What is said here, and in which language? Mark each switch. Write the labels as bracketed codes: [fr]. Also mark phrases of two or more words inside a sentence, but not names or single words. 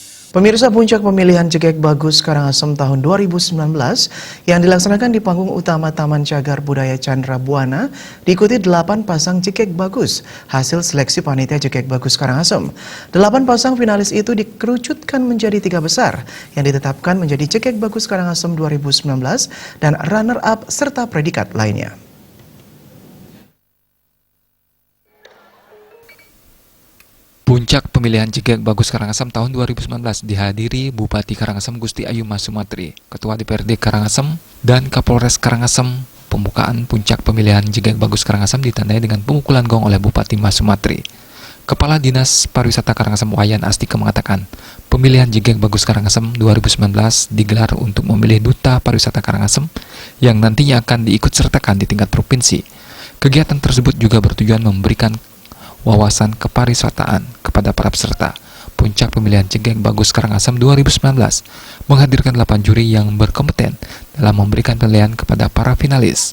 [id] Pemirsa, puncak pemilihan Jegek Bagus Karangasem tahun 2019 yang dilaksanakan di panggung utama Taman Cagar Budaya Chandra Buana diikuti 8 pasang Jegek Bagus hasil seleksi panitia Jegek Bagus Karangasem. 8 pasang finalis itu dikerucutkan menjadi 3 besar yang ditetapkan menjadi Jegek Bagus Karangasem 2019 dan runner-up serta predikat lainnya. Puncak pemilihan Jegek Bagus Karangasem tahun 2019 dihadiri Bupati Karangasem Gusti Ayu Mas Sumatri, Ketua DPRD Karangasem, dan Kapolres Karangasem. Pembukaan puncak pemilihan Jegek Bagus Karangasem ditandai dengan pemukulan gong oleh Bupati Mas Sumatri. Kepala Dinas Pariwisata Karangasem Wayan Astika mengatakan, pemilihan Jegek Bagus Karangasem 2019 digelar untuk memilih Duta Pariwisata Karangasem yang nantinya akan diikut sertakan di tingkat provinsi. Kegiatan tersebut juga bertujuan memberikan wawasan kepariwisataan kepada para peserta. Puncak pemilihan Jegek Bagus Karangasem 2019 menghadirkan 8 juri yang berkompeten dalam memberikan penilaian kepada para finalis.